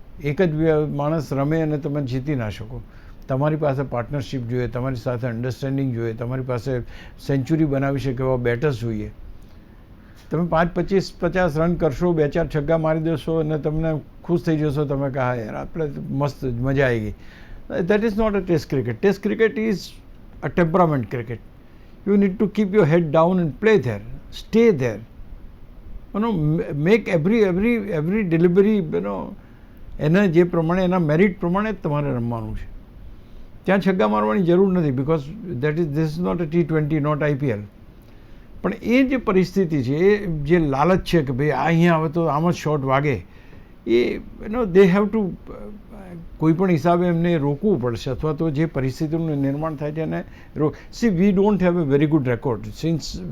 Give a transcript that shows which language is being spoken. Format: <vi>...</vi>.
<gu>એક જ માણસ રમે અને તમે જીતી ના શકો. તમારી પાસે પાર્ટનરશિપ જોઈએ, તમારી સાથે અન્ડરસ્ટેન્ડિંગ જોઈએ, તમારી પાસે સેન્ચુરી બનાવી શકે એવા બેટર્સ જોઈએ. તમે 5, 25, 50 રન કરશો, 2-4 છગ્ગા મારી દેશો અને તમને ખુશ થઈ જશો, તમે કહા યાર આપણે મસ્ત મજા આવી ગઈ.</gu> <en>That is not a test cricket. Test cricket is a temperament cricket. You need to keep your head down and play there, stay there. Make every delivery,</en> <gu>એના જે પ્રમાણે એના મેરિટ પ્રમાણે જ તમારે રમવાનું છે. ત્યાં છગ્ગા મારવાની જરૂર નથી,</gu> <en>Because this is not a T20, not IPL.</en> <gu>પણ એ જે પરિસ્થિતિ છે, એ જે લાલચ છે કે ભાઈ આ અહીંયા આવે તો આમ જ શોટ વાગે, એ</gu> <en>they have to</en> <gu>કોઈ પણ હિસાબે એમને રોકવું પડશે, અથવા તો જે પરિસ્થિતિનું નિર્માણ થાય છે એને</gu> <en>See we don't have a very good record since.</en>